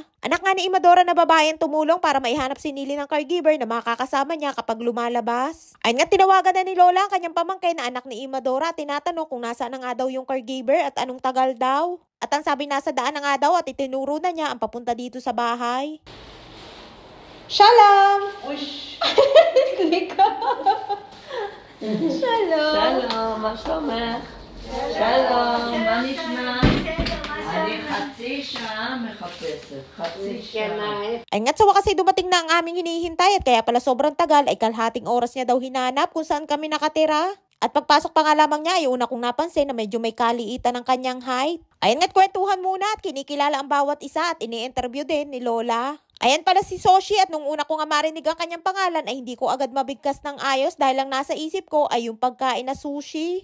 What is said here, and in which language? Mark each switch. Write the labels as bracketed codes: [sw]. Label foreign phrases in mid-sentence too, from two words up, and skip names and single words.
[tl] Anak nga ni Imadora na babae ang tumulong para maihanap si Nili ng caregiver na makakasama niya kapag lumalabas. Ay nga't tinawagan na ni Lola ang kanyang pamangkin na anak ni Imadora at tinatanong kung nasaan na nga daw yung caregiver at anong tagal daw. At ang sabi nasa daan na nga daw at itinuro na niya ang papunta dito sa bahay. [he] Shalom! Ush! Shalom. שלום, מה שלומך? שלום, מה נשמע? אני חצי שעה מחפשת, חצי שעה. [tl] Ay nga't sa wakas ay dumating na ang aming hinihintay at kaya pala sobrang tagal ay kalhating oras niya daw hinanap kung saan kami nakatira. At pagpasok pa nga lamang niya ay una kong napansin na medyo may kaliitan ng kanyang height. Ayan nga't kwentuhan muna at kinikilala ang bawat isa at ini-interview din ni Lola. Ayan pala si Soshi at nung una ko nga marinig ang kanyang pangalan ay hindi ko agad mabigkas ng ayos dahil lang nasa isip ko ay yung pagkain na sushi.